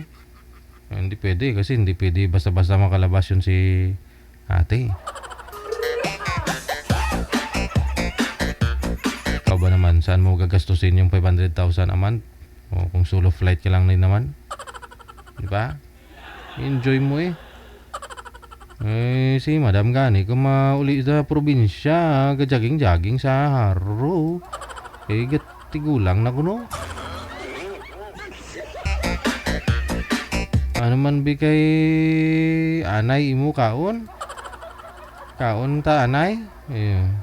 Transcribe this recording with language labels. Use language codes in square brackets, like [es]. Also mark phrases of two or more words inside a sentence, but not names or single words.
[tl] Hindi pwede kasi hindi pwede basta-basta makalabas yun si ate. Ikaw ba naman, saan mo gagastusin yung 500,000 a month? O kung [en] solo flight [tl] ka lang din naman. Di ba? Enjoy mo eh. [hil] Si Madam Gani, kung mauli sa probinsya, gajaging-jaging sa haro. Tigulang na kuno. Ano man bi kay anay imo kaon? Kaon ta anay? Te.